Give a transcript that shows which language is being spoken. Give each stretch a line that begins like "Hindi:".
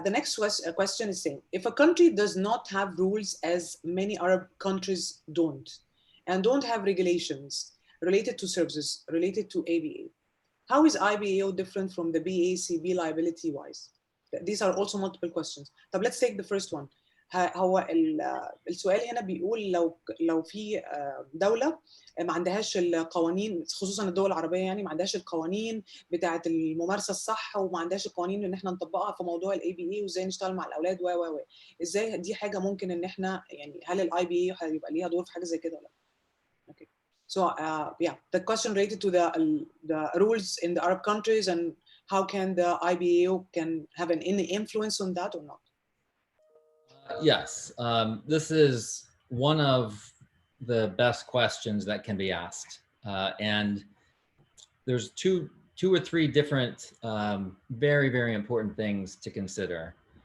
English: The next question is saying, if a country does not have rules as many Arab countries don't, and don't have regulations related to services, related to ABA, how is IBAO different from the BACB liability-wise? These are also multiple questions. طب let's take the first one.
Arabic: هو السؤال هنا بيقول لو في دولة ما عندهاش القوانين، خصوصا الدول العربية يعني ما عندهاش القوانين بتاعة الممارسة الصح وما عندهاش القوانين ان احنا نطبقها في موضوع الاي بي اي وازاي نشتغل مع الاولاد و ازاي دي حاجة ممكن ان احنا يعني هل الاي بي اي هيبقى ليها دور في حاجة زي كده ولا لا؟ Okay.
English: So yeah, the question related to the rules in the Arab countries and how can the IBAO can have any influence on that or not? Yes, this is one of the best questions that can be asked, and there's two or three different very, very important things to consider.